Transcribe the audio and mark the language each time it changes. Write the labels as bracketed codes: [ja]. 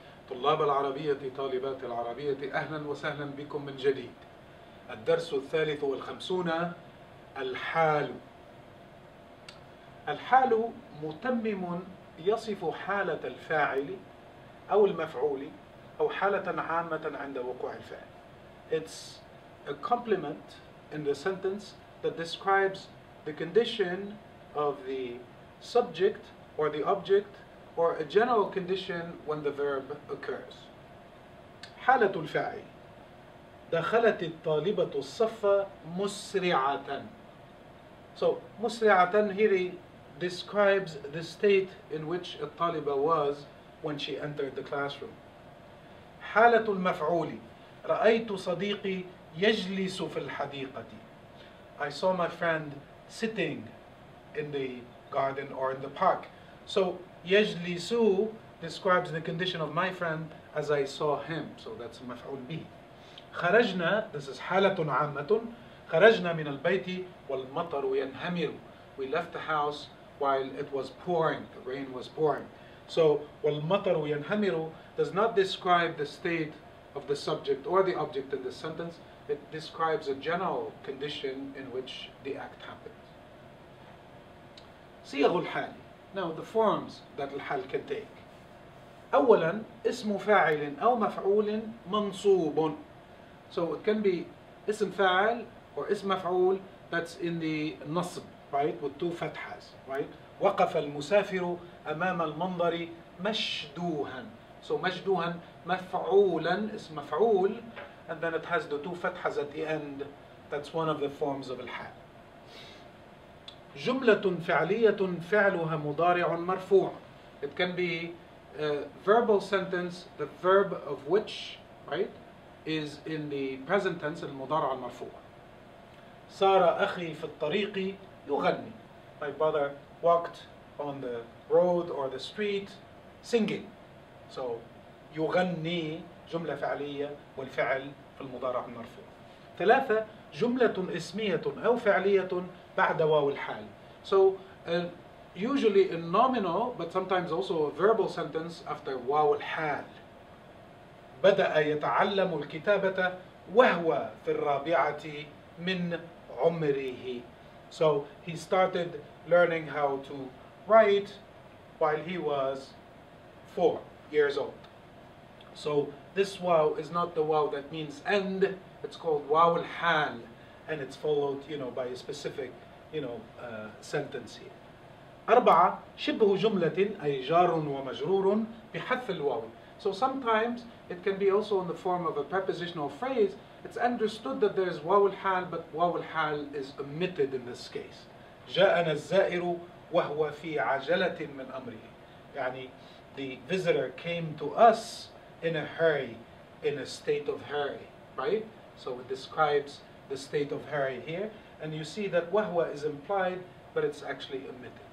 [ar] طلاب العربية طالبات العربية أهلا وسهلا بكم من جديد. الدرس 53 الحال. الحال متمم يصف حالة الفاعل أو المفعول أو حالة عامة عند وقوع الفعل. [en] It's a complement in the sentence that describes the condition of the subject or the object or a general condition when the verb occurs. [ar] حالة الفاعل: دخلت الطالبة الصف مسرعة. [en] So مسرعة here describes the state in which الطالبة was when she entered the classroom. [ar] حالة المفعول: رأيت صديقي يجلس في الحديقة. [en] I saw my friend sitting in the garden or in the park. So يجلس describes the condition of my friend as I saw him. So that's مفعول به. خرجنا, this is حالة عامة. [ar] خرجنا من البيت والمطر ينهمر. [en] We left the house while it was pouring. The rain was pouring. So [ar] والمطر ينهمر [en] does not describe the state of the subject or the object in the sentence. It describes a general condition in which the act happens. [ar] صيغ الحال. [en] Now the forms that الحال can take. [ar] أولا اسم فاعل أو مفعول منصوب. [en] So it can be اسم فاعل or اسم مفعول that's in the نصب, right, with two فتحas, right. [ar] وقف المسافر أمام المنظر مشدوها. [en] So مشدوها مفعولا, اسم مفعول, and then it has the two فتحas at the end. That's one of the forms of الحال. [ar] جملة فعلية فعلها مضارع مرفوع. [en] It can be a verbal sentence, the verb of which, right, is in the present tense, المضارع المرفوع. [ar] سار أخي في الطريق يغني. [en] My brother walked on the road or the street singing. [ar] So يغني جملة فعلية والفعل في المضارع المرفوع. ثلاثة جملة اسمية أو فعلية بعد واو الحال. [en] So usually a nominal but sometimes also a verbal sentence after واو الحال. [ar] بدأ يتعلم الكتابة وهو في الرابعة من عمره. [en] So he started learning how to write while he was 4 years old. So this waw is not the waw that means end. It's called waw al-hal, and it's followed, by a specific, sentence here. [ar] أربعة شبه جملة أي جار ومجرور بحذف الواو. [en] So sometimes it can be also in the form of a prepositional phrase. It's understood that there's waw al-hal, but waw al-hal is omitted in this case. [ar] جاءنا الزائر وهو في عجلة من أمره. [en] يعني the visitor came to us in a hurry, in a state of hurry, right? So it describes the state of hurry here, and you see that وهو is implied, but it's actually omitted.